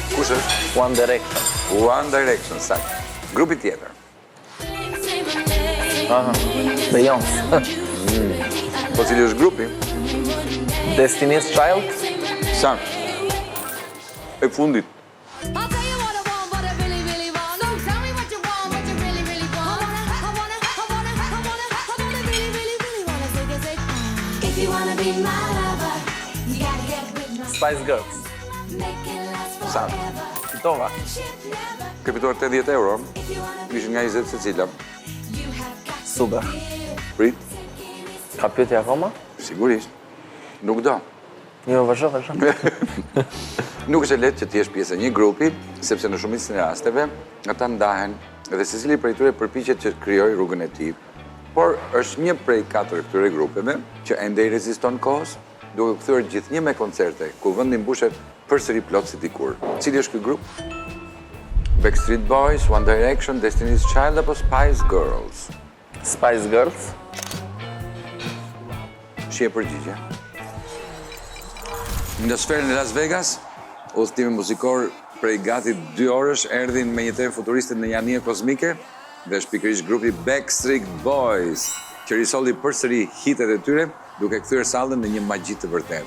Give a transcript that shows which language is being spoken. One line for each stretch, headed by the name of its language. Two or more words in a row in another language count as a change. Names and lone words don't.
Albanian: Kush është? One Direction. One Direction, sakt. Grupi tjetër. Aha. Beyoncé. Po cili është grupi? Destiny's Child. Sakt. E fundit.
English: I'll tell you what I want, what I really, really want. So tell me what you want, what you really, really want. I wanna really, really, really wanna say. If you wanna be my lover, you gotta get with my Spice Girls. make it last
Albanian: Sakt.
English: forever.
Albanian: Fitova.
English: Shit never,
Albanian: Ke fituar 80 euro.
English: if you wanna
Albanian: Ishin nga 20 secila.
English: you have got
Albanian: Super. Prit, Ka pyetje akoma? sigurisht. Nuk do. Jo, vazhdo. Nuk është e lehtë që të jesh pjesë e një grupi, sepse në shumicën e rasteve ata ndahen dhe secili prej tyre përpiqet që të krijojë rrugën e tij. Por është një prej 4 këtyre grupeve që ende i reziston kohës, duke kthyer gjithnjë me koncerte, ku vendi mbushet përsëri plot si dikur. Cili është ky grup? Backstreet Boys, One Direction, Destiny's Child apo Spice Girls? Spice Girls. Shi e përgjigje. Në sferën e Las Vegas, udhëtimi muzikor prej gati 2 orësh erdhin me një temë futuriste në janie kozmike dhe është pikërisht grupi Backstreet Boys, që risolli përsëri hitet e tyre duke kthyer sallën në një magji të vërtetë.